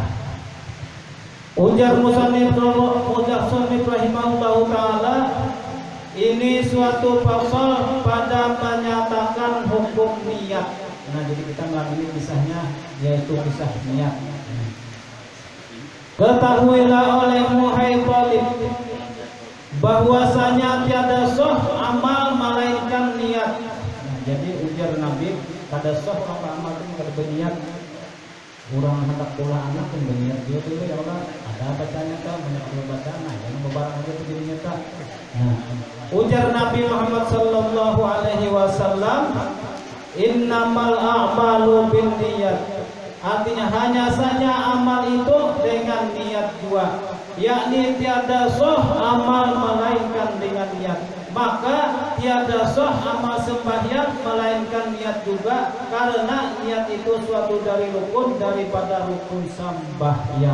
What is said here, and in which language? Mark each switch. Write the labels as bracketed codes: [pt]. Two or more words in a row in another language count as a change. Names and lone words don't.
[bjn] Ujar musannif [ar] رحمه الله تعالى, [bjn] ini suatu pasal pada menyatakan hukum niat. Nah, jadi kita mengambil kisahnya, yaitu kisah niat. [id] Ketahuilah olehmu hai talib, bahwasanya tiada sah amal melainkan niat. [bjn] Nah, jadi ujar Nabi, kada sah apa amal itu kada berniat. Orang hendak pula anak pun berniat dia dulu ya Allah. Ada bacanya kan, banyak Allah baca, nah jangan bebarang aja itu dirinya tak. Nah, ujar Nabi Muhammad [ar] صلى الله عليه وسلم, إنما الأعمال بالنيات. [id] Artinya hanya saja amal itu dengan niat jua, yakni tiada sah amal melainkan dengan niat. Maka tiada sah amal sembahyang melainkan niat juga, karena niat itu suatu dari rukun daripada rukun sembahyang.